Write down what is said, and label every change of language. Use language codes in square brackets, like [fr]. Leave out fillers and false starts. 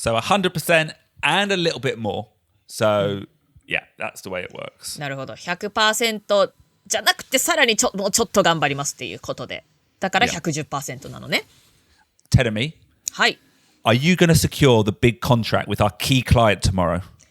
[en] So 100% and a little bit more. So, yeah, that's the way it works. [ja] なるほど。 100% じゃなくてさらにもうちょっと頑張りますっていうことで。だから 110% なのね。 [en] Tell me. [ja] はい。 [en] Are you going to secure the big contract with our key client tomorrow?